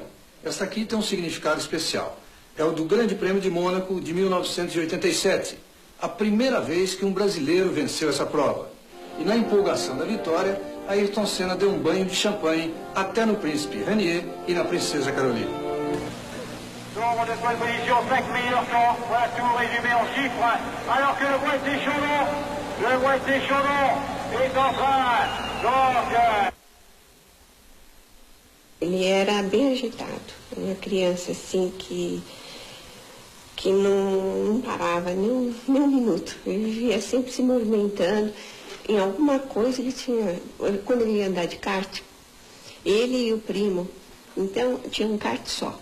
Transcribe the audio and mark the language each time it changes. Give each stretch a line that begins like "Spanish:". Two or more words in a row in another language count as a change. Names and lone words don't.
Portuguese: Esta aqui tem um significado especial. É o do Grande Prêmio de Mônaco de 1987, a primeira vez que um brasileiro venceu essa prova. E na empolgação da vitória, Ayrton Senna deu um banho de champanhe até no Príncipe Rainier e na Princesa Carolina.
French: Nombre de pole position, 5 meilleurs temps. Voilà tout résumé en chiffres. Alors que le Boîtier Chaudon est en train. Donc...
Portuguese: Ele era bem agitado. Uma criança assim que não parava nem um minuto. Ele vivia sempre se movimentando. Em alguma coisa ele tinha... Quando ele ia andar de kart, ele e o primo, então tinha um kart só.